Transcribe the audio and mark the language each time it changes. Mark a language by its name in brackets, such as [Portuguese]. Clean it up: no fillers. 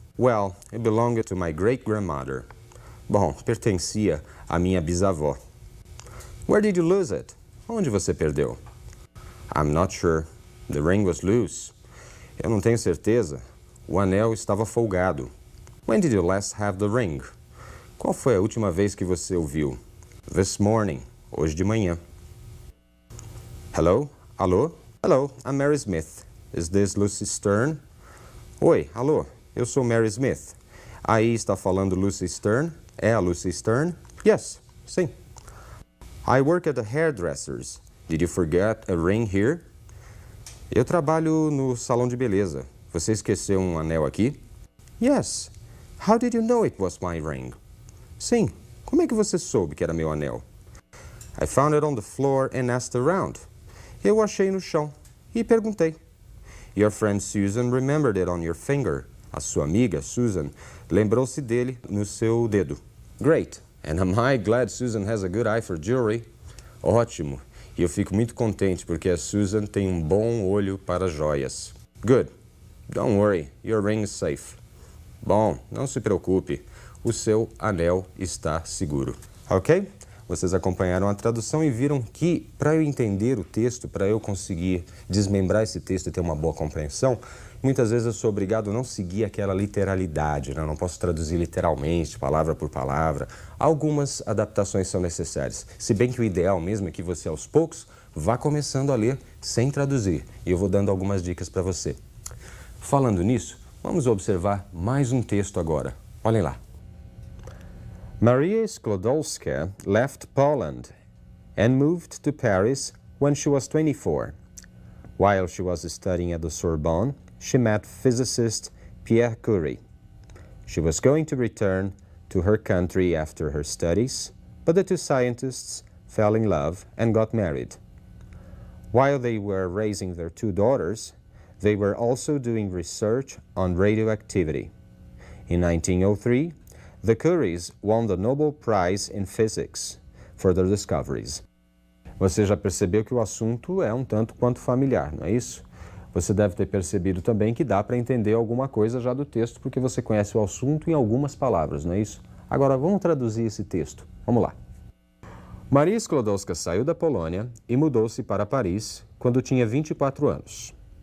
[English] Well, it belonged to my great-grandmother. [Portuguese] Bom, pertencia à minha bisavó. [English] Where did you lose it? [Portuguese] Onde você perdeu? [English] I'm not sure. The ring was loose. [Portuguese] Eu não tenho certeza. O anel estava folgado. [English] When did you last have the ring? [Portuguese] Qual foi a última vez que você o viu? [English] This morning. [Portuguese] Hoje de manhã. Hello? Alô? [English] Hello, I'm Mary Smith. Is this Lucy Stern? [Portuguese] Oi, alô, eu sou Mary Smith. Aí está falando Lucy Stern? É a Lucy Stern? Yes, sim. [English] I work at the hairdresser's. Did you forget a ring here? [Portuguese] Eu trabalho no salão de beleza. Você esqueceu um anel aqui? [English] Yes. How did you know it was my ring? [Portuguese] Sim. Como é que você soube que era meu anel? [English] I found it on the floor and asked around. [Portuguese] Eu o achei no chão e perguntei. [English] Your friend Susan remembered it on your finger. [Portuguese] A sua amiga, Susan, lembrou-se dele no seu dedo. [English] Great. And am I glad Susan has a good eye for jewelry? [Portuguese] Ótimo. E eu fico muito contente porque a Susan tem um bom olho para joias. [English] Good. Don't worry. Your ring is safe. [Portuguese] Bom, não se preocupe. O seu anel está seguro. Ok? Vocês acompanharam a tradução e viram que, para eu entender o texto, para eu conseguir desmembrar esse texto e ter uma boa compreensão, muitas vezes eu sou obrigado a não seguir aquela literalidade, né? Eu não posso traduzir literalmente, palavra por palavra. Algumas adaptações são necessárias. Se bem que o ideal mesmo é que você, aos poucos, vá começando a ler sem traduzir. E eu vou dando algumas dicas para você. Falando nisso, vamos observar mais um texto agora. Olhem lá. [English] Maria Sklodowska left Poland and moved to Paris when she was 24. While she was studying at the Sorbonne, she met physicist Pierre Curie. She was going to return to her country after her studies, but the two scientists fell in love and got married. While they were raising their two daughters, they were also doing research on radioactivity. In 1903, the Curies won the Nobel Prize in Physics for their discoveries. [Portuguese] Você já percebeu que o assunto é um tanto quanto familiar, não é isso? Você deve ter percebido também que dá para entender alguma coisa já do texto, porque você conhece o assunto em algumas palavras, não é isso? Agora vamos traduzir esse texto. Vamos lá. Maria Sklodowska saiu da Polônia e mudou-se para Paris quando tinha 24 anos.